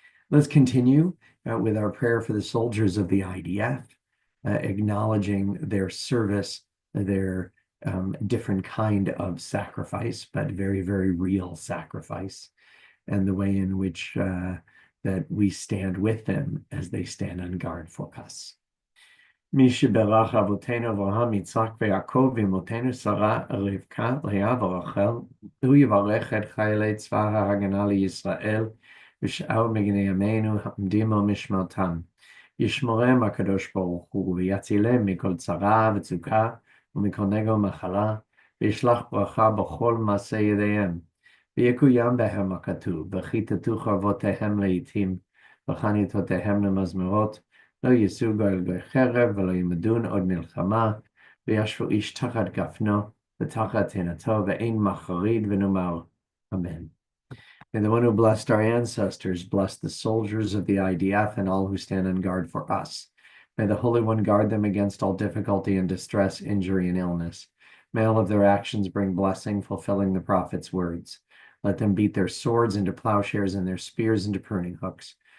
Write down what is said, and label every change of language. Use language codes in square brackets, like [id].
[en] Let's continue with our prayer for the soldiers of the IDF, acknowledging their service, their different kind of sacrifice, but very, very real sacrifice, and the way in which that we stand with them as they stand on guard for us. [he] מי שברך אבותינו אברהם, יצחק ויעקב, ואמותינו שרה, רבקה, לאה ורחל, הוא יברך את חיילי צבא ההגנה לישראל, ושאר מגני ימינו העומדים על משמרתם. ישמרם הקדוש ברוך הוא, ויצילם מכל צרה וצוקה, ומכל נגע ומחלה, וישלח ברכה בכל מעשה ידיהם. ויקוים בהם הכתוב, וכיתתו חרבותיהם לעתים, וחניתותיהם למזמרות, לא יישאו גוי חרב ולא ילמדון עוד מלחמה, וישבו איש תחת גפנו ותחת תאנתו, ואין מחריד ונאמר, Amen. [en] May the one who blessed our ancestors bless the soldiers of the IDF and all who stand on guard for us. May the Holy One guard them against all difficulty and distress, injury, and illness. May all of their actions bring blessing, fulfilling the prophet's words. Let them beat their swords into plowshares and their spears into pruning hooks.